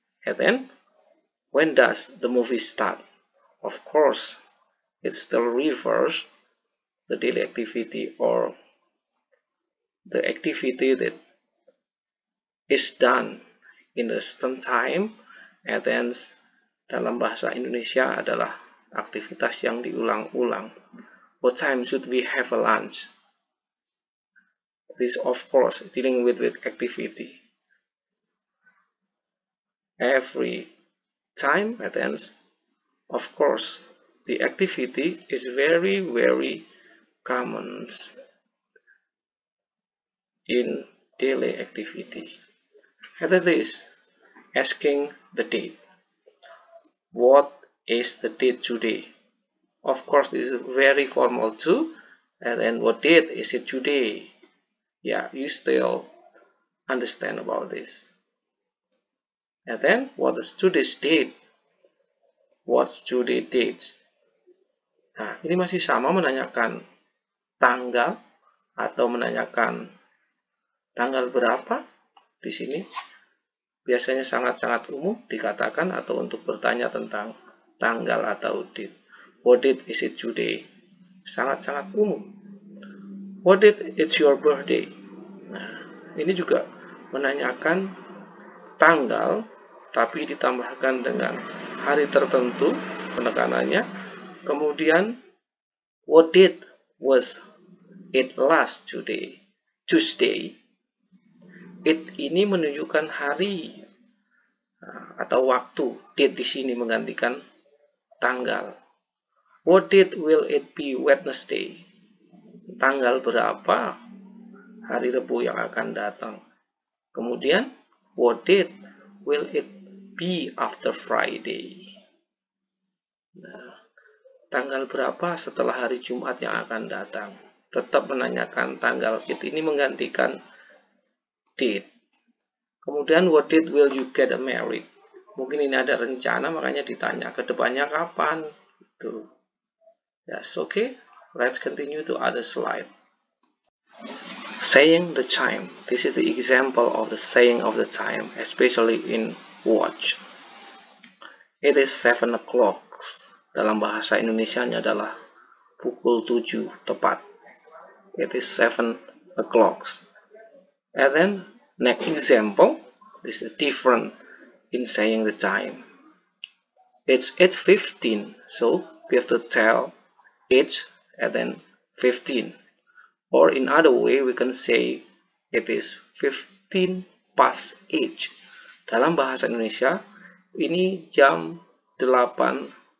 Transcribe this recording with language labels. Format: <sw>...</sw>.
<en>And then when does the movie start? Of course, it still refers the daily activity or the activity that is done in a certain time. And then</en> <id>dalam bahasa Indonesia adalah aktivitas yang diulang-ulang.</id> <en>What time should we have a lunch? This of course dealing with activity. Every time, and then of course the activity is very common in daily activity. And that is asking the date. What is the date today? Of course, this is very formal too. And then what date is it today? Yeah, you still understand about this. And then what is today's date? What's today's date?</en> <id>Nah, ini masih sama menanyakan tanggal atau menanyakan tanggal berapa. Di sini biasanya sangat-sangat umum dikatakan atau untuk bertanya tentang tanggal atau date.</id> <en>What date is it today?</en> <id>Sangat-sangat umum.</id> <en>What date is your birthday?</en> <id>Nah, ini juga menanyakan tanggal tapi ditambahkan dengan hari tertentu penekanannya. Kemudian</id> <en>what date was it last today? Tuesday.</en> <id>It ini menunjukkan hari atau waktu. Date di sini menggantikan tanggal.</id> <en>What date will it be Wednesday?</en> <id>Tanggal berapa hari Rabu yang akan datang? Kemudian</id> <en>what date will it be after Friday?</en> <id>Nah, tanggal berapa setelah hari Jumat yang akan datang? Tetap menanyakan tanggal. It ini menggantikan date. Kemudian</id> <en>what date will you get married?</en> <id>Mungkin ini ada rencana makanya ditanya ke depannya kapan. Gitu.</id> <en>Yes, okay. Let's continue to other slide. Saying the time. This is the example of the saying of the time, especially in watch. It is 7 o'clock.</en> <id>Dalam bahasa Indonesianya adalah pukul 7 tepat.</id> <en>It is 7 o'clock. And then next example, this is different in saying the time. It's 8:15, so we have to tell 8 and then 15. Or in other way we can say it is 15 past 8.</en> <id>Dalam bahasa Indonesia ini jam 8:15.</id>